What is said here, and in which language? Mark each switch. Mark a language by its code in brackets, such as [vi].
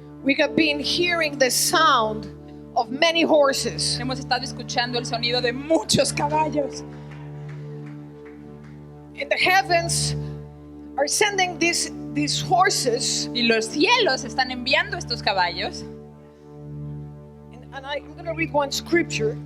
[en] we have been hearing the sound of many horses. [es] hemos estado escuchando el sonido de muchos caballos. [en] And the heavens are sending these horses. [es] Y los cielos están enviando estos caballos. [en] And I'm going to read one scripture,